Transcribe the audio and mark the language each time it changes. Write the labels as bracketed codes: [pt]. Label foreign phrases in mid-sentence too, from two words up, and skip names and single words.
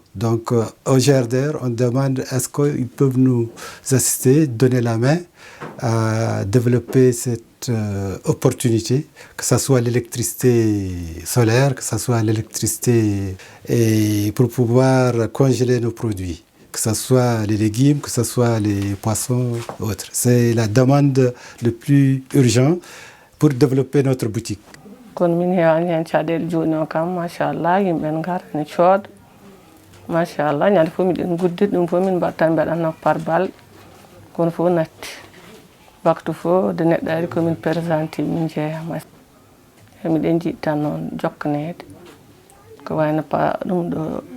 [fr] Donc, au GRDR, on demande est-ce qu'ils peuvent nous assister, donner la main à développer cette opportunité, que ce soit l'électricité solaire, que ce soit l'électricité et pour pouvoir congeler nos produits, que ce soit les légumes, que ce soit les poissons, autres. C'est la demande le plus urgente pour développer notre boutique. [ff] kono min hewani hen caɗele joni o kam machallah yimɓe en gara ne cooda machallah ñande fof miɗen guddita ɗum fof min mbatta mbeɗanno [fr] par balle [ff] kono fof natti waktu fof de neɗɗo ari komin présenté min jeeyama e miɗen jiiɗi tan noon jokkanede ko wayno ɗum ɗo